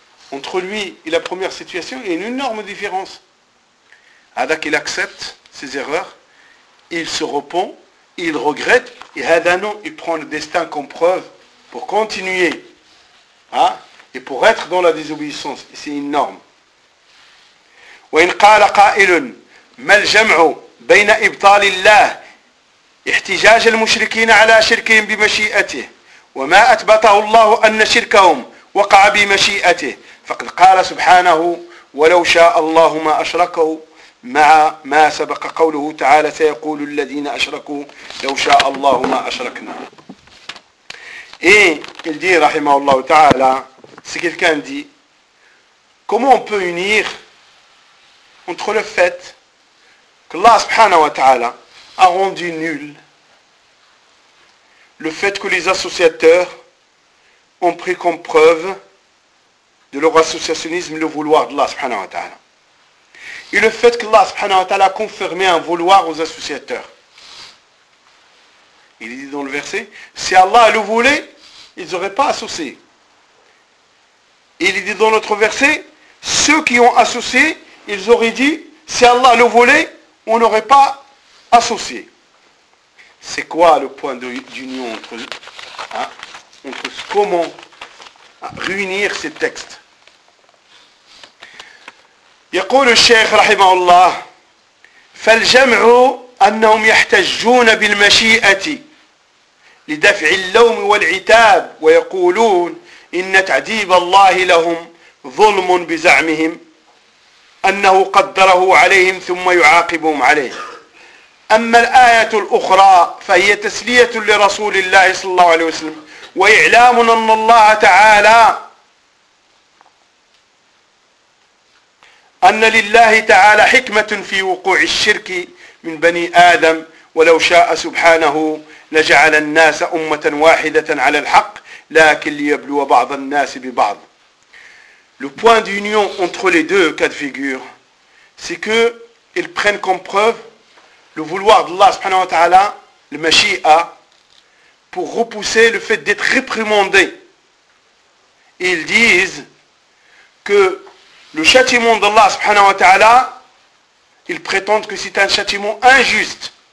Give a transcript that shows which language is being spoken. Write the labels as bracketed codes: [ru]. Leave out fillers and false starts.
[fr] Entre lui et la première situation, il y a une énorme différence. [ar] Hada [fr] qu'il accepte ses erreurs, il se repent, il regrette, et Hada non, il prend le destin comme preuve pour continuer, et pour être dans la désobéissance, c'est énorme. [ar] وإن قال قائل ما الجمع بين إبطال الله احتجاج المشركين على شركهم بمشيئته وما أثبته الله أن شركهم وقع بمشيئته فقد قال سبحانه ولو شاء الله ما أشركوا مع ما سبق قوله تعالى سيقول الذين أشركوا لو شاء الله ما أشركنا. [fr] Et il dit, rahimahullah ta'ala, si quelqu'un dit, comment on peut unir entre le fait que Allah subhanahu wa ta'ala a rendu nul le fait que les associateurs ont pris comme preuve de leur associationnisme le vouloir d'Allah subhanahu wa ta'ala. Et le fait que Allah subhanahu wa ta'ala a confirmé un vouloir aux associateurs. Il dit dans le verset, si Allah le voulait, ils n'auraient pas associé. Il dit dans notre verset, ceux qui ont associé, ils auraient dit, si Allah le voulait, on n'aurait pas associé. C'est quoi le point d'union entre, hein, entre comment réunir ces textes? [ar] يقول الشيخ رحمه الله فالجمع أنهم يحتجون بالمشيئة لدفع اللوم والعتاب ويقولون إن تعذيب الله لهم ظلم بزعمهم أنه قدره عليهم ثم يعاقبهم عليه أما الآية الأخرى فهي تسلية لرسول الله صلى الله عليه وسلم وإعلام أن الله تعالى أن لله تعالى حكمة في وقوع الشرك من بني آدم ولو شاء سبحانه لجعل الناس أمة واحدة على الحق لكن ليبلو بعض الناس ببعض. [fr] Le point d'union entre les deux cas de figure, c'est que ils prennent comme preuve le vouloir d'Allah subhanahu wa ta'ala, le Mashi'a, pour repousser le fait d'être réprimandé. Ils disent que le châtiment d'Allah subhanahu wa ta'ala, ils prétendent que c'est un châtiment injuste.